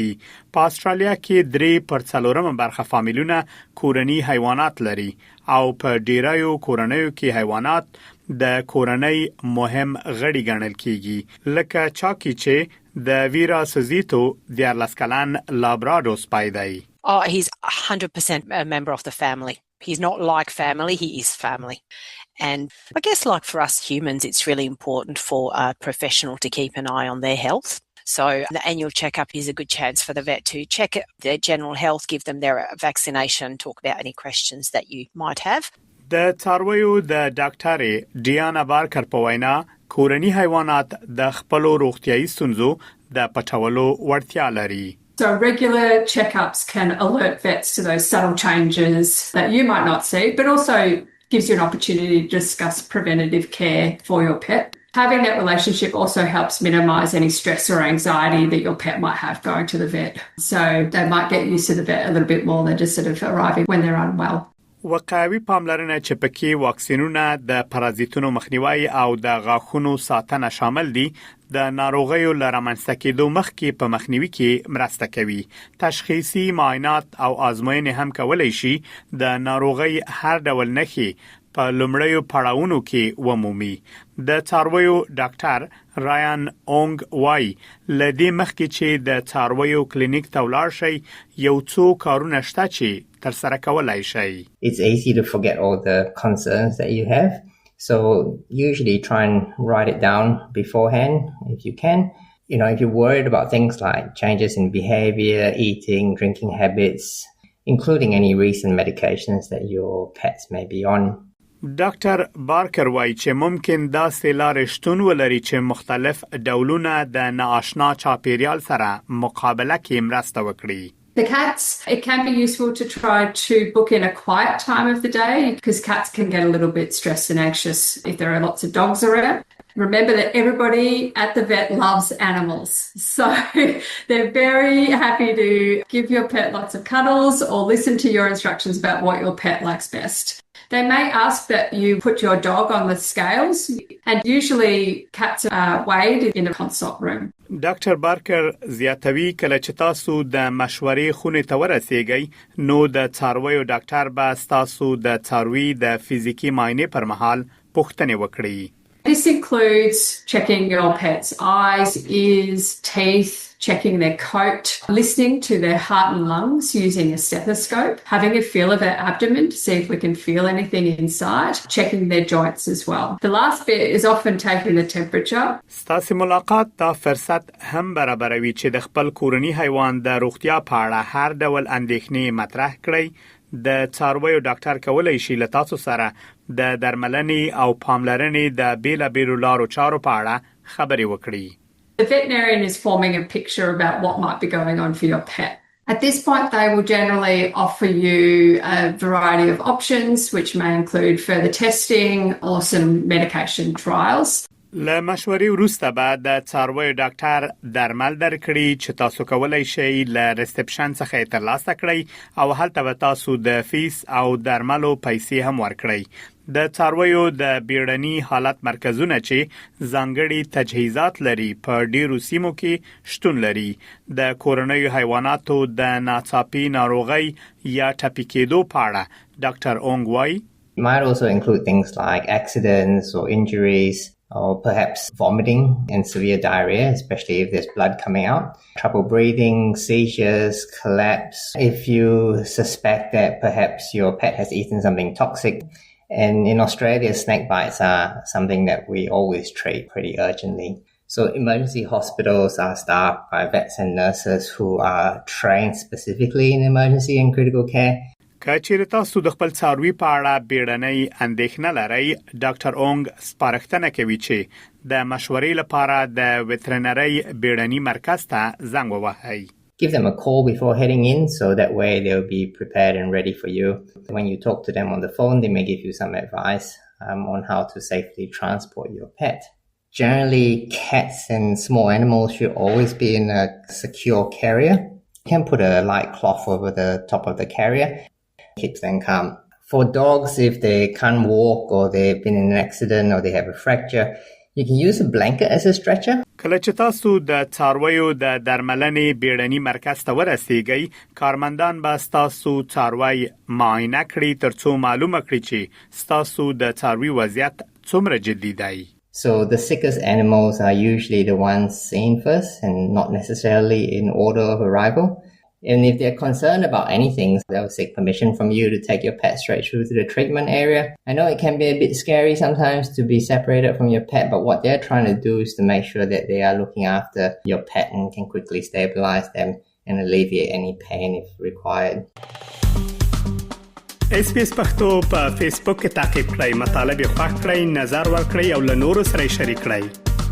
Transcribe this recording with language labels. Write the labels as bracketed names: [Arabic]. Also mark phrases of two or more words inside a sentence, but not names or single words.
[Pashto] په استرالیا کې 3% برخه فامیلونه کورني حیوانات لري او په ډیرایو کورنیو کې حیوانات د کورنۍ مهم غړي ګڼل کیږي، لکه چاکی چې د ویرا سزیتو د 14 کلن لابرادور سپی دی. [English] He's 100% a member of the family. He's not like family, he is family. And I guess like for us humans, it's really important for a professional to keep an eye on their health. So the annual checkup is a good chance for the vet to check their general health, give them their vaccination, talk about any questions that you might have. [Pashto] د څارویو د ډاکټر ډیانا بارکر په وینا کورني حیوانات د خپل روغتیايي ستونزو د پټولو وړتیا لري. [English] So regular checkups can alert vets to those subtle changes that you might not see, but also gives you an opportunity to discuss preventative care for your pet. Having that relationship also helps minimise any stress or anxiety that your pet might have going to the vet. So they might get used to the vet a little bit more than just sort of arriving when they're unwell. [Pashto] وقایوي پاملرنه چې پکې واکسینونه د پرازیتونو مخنیوي او د غاښونو ساتنه شامل دي د ناروغیو لرمنځته کېدو مخکې په مخنیوي کې مرسته کوي. تشخیصي معاینات او آزموینې هم کولای شي د ناروغۍ هر ډول نښې په لومړیو پړاوونو کې ومومي. د څارویو ډاکټر رایان اونګ وای لدې مخکې چې د څارویو کلینیک ته ولاړ شي یو څو کارونه شته چې تر سره کولای شي. [English] It's easy to forget all the concerns that you have. So usually try and write it down beforehand if you can. You know, if you're worried about things like changes in behavior, eating, drinking habits, including any recent medications that your pets may be on. [Pashto] ډاکټر بارکر وایي چې ممکن دا سیلار شتون ولري چې مختلف ډولونه د ناآشنا چاپیریال سره مقابله کې مرسته وکړي. [English] The cats, it can be useful to try to book in a quiet time of the day because cats can get a little bit stressed and anxious if there are lots of dogs around. Remember that everybody at the vet loves animals. So they're very happy to give your pet lots of cuddles or listen to your instructions about what your pet likes best. They may ask that you put your dog on the scales, and usually cats are weighed in a consult room. [Pashto] ډاکټر بارکر زیاتوي کله چې تاسو د مشورې خونې ته ورسیږئ نو د څارویو ډاکټر به تاسو د څاروي د فزیکی معاینې پر مهال پوښتنه وکړي. [English] This includes checking your pet's eyes, ears, teeth, checking their coat, listening to their heart and lungs using a stethoscope, having a feel of their abdomen to see if we can feel anything inside, checking their joints as well. The last bit is often taking the temperature. [Pashto] ستاسو ملاقات دا فرصت هم برابروي چې د خپل کورني حیوان د روغتیا په اړه هر ډول اندېښنې مطرح کړئ. د څارویو ډاکټر کولای شي له تاسو سره د درملنې او پاملرنې د بیلابیلو لارو چارو په اړه خبرې وکړي. [English] The veterinarian is forming a picture about what might be going on for your pet. At this point, they will generally offer you a variety of options, which may include further testing or some medication trials. [Pashto] له مشورې وروسته بعد د څارویو ډاکټر درمل درکړي چې تاسو کولای شئ له ریسپشن څخه ترلاسه کړئ او هلته به تاسو د فیس او درملو پیسې هم ورکړئ. د څارویو د بیړني حالت مرکزونه چې ځانګړي تجهیزات لري په ډیرو سیمو کې شتون لري. د کورنیو حیواناتو د ناڅاپي ناروغۍ یا ټپي کېدو په اړه ډاکټر اونګ وای [English] It might also include things like accidents or injuries, or perhaps vomiting and severe diarrhea, especially if there's blood coming out, trouble breathing, seizures, collapse. If you suspect that perhaps your pet has eaten something toxic, and in Australia, snake bites are something that we always treat pretty urgently. So emergency hospitals are staffed by vets and nurses who are trained specifically in emergency and critical care. [Pashto] که چیرې تاسو د خپل څاروي په اړه بیړنۍ اندېښنه لرئ، ډاکټر اونګ سپارښتنه کوي چې د مشورې لپاره د وترنري بیړني مرکز ته زنګ ووهئ. [English] Give them a call before heading in, so that way they'll be prepared and ready for you. When you talk to them on the phone, they may give you some advice on how to safely transport your pet. Generally, cats and small animals should always be in a secure carrier. You can put a light cloth over the top of the carrier, keeps them calm. For dogs, if they can't walk or they've been in an accident or they have a fracture, you can use a blanket as a stretcher. [Pashto] کله چې تاسو د څارویو د درملنې بیړني مرکز ته ورسیږئ، کارمندان به تاسو څاروي معاینه کړي ترڅو معلومه کړي چې تاسو د څاروي وضعیت څومره جدي دی. [English] So the sickest animals are usually the ones seen first and not necessarily in order of arrival. And if they're concerned about anything, they'll seek permission from you to take your pet straight through to the treatment area. I know it can be a bit scary sometimes to be separated from your pet, but what they're trying to do is to make sure that they are looking after your pet and can quickly stabilize them and alleviate any pain if required. [Pashto] SBS پښتو په فیسبوک کې تعقیب کړئ، مطالب یې خوښ کړئ، نظر ورکړئ او له نورو سره شریک کړئ.